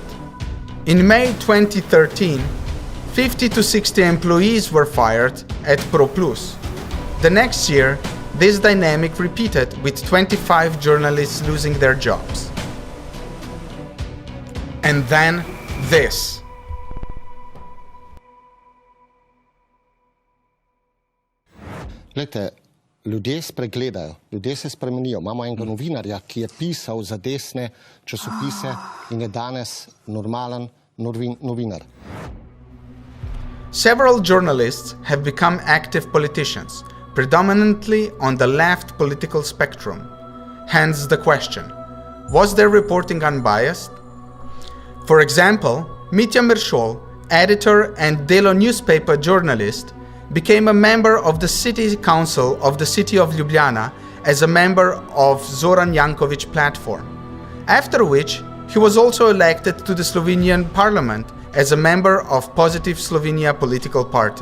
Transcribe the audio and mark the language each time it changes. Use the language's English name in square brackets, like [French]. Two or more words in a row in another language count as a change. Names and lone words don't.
[English] In May 2013, 50 to 60 employees were fired at ProPlus. The next year, this dynamic repeated with 25 journalists losing their jobs. And then this. [Slovenian] Glejte, ljudje spregledajo, ljudje se spremenijo. Imamo enega novinarja, ki je pisal za desne časopise in je danes normalen novinar. [English] Several journalists have become active politicians, predominantly on the left political spectrum. Hence the question, was their reporting unbiased? For example, Mitja Meršol, editor and Delo newspaper journalist, became a member of the City Council of the city of Ljubljana as a member of Zoran Janković platform, after which he was also elected to the Slovenian parliament as a member of Positive Slovenia political party.